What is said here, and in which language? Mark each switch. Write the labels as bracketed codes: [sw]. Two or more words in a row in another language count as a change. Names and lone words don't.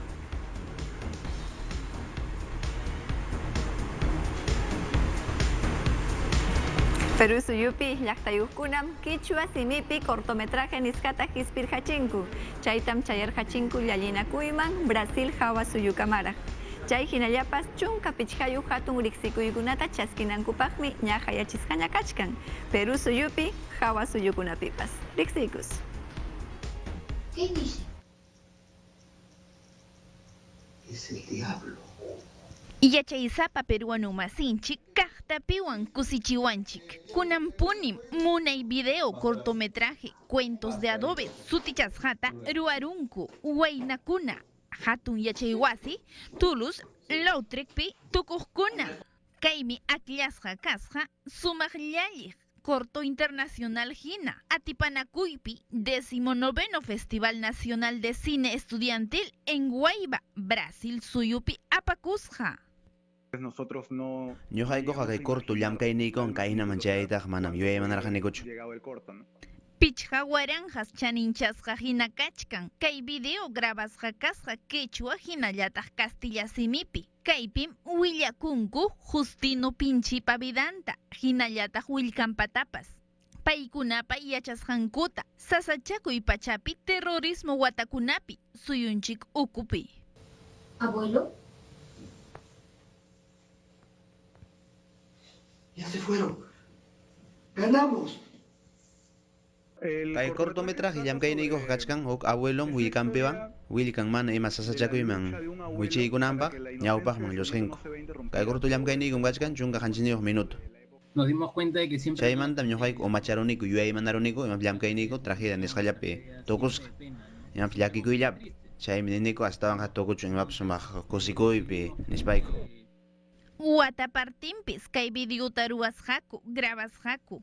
[qu] Perú suyupi llaqtayuqkunam Quichua simipi cortometraje niskata hispirhachinku. Chaytam chayarhachinku llallinakuyman Brasil hawa suyukamaraq. Chay hinallapas chunka pichqayu hatun riqsikuykunata chaskinankupaqmi ñaqayachisqaña kachkan. Perú suyupi hawa suyukunapipas. Riqsikus. [es] ¿Qué dice? Es el diablo. [qu] Yachaysapa peruano masinchik kaqtapiwan kusichiwanchik. Kunanpunim munay [es] video cortometraje [qu] cuentos de adobe sutichasqata ruarunku waynakuna hatun yachaywasi Toulouse Lautrecpi tukuqkuna. Kaymi akillasqa kasqa sumaqllalliq [es] corto internacional [qu] hina atipanakuypi 19º Festival Nacional de Cine Estudiantil en Guayba, Brasil suyupi apakusqa. [es] Nosotros no [qu] Ñuqayku haqay corto llamkayniykun kayna manchaytaq manam yuyaymanarqanikuchu. [es] llegado el corto, ¿no? [qu] Pichqa waranjas chaninchasqa hina kachkan. Kay video grabasqa kasqa quechua hinallataq castilla simipi. Kaypim willakunku Justino Pinchipa vidanta hinallataq willkanpatapas. Paykunapa yachasqankuta sasachakuy pachapi terrorismo watakunapi suyunchik ukupi. [es] Abuelo, Ya se fueron. ¡Ganamos! [qu] Kay cortometraje llamkayniykuq kachkan huk abuelom willkanpiwan willkan mana ima sasachakuyman wichaykunanpaq ñawpaqman llusqinku. Kay corto llamkayniykum kachkan chunka qanchiniyuq minuto. [es] Nos dimos cuenta de que siempre [qu] Chaymantam ñuqayku umacharuniku yuyaymanaruniku imapas llamkayniyku tragedia nisqallapi tukusqa. Imapas llakikuyllapi. Chaymi niniku astawan tukuchun imapas sumaq kusikuypi nispayku. Watapartinpis kay videota ruwasqaku, grabasqaku.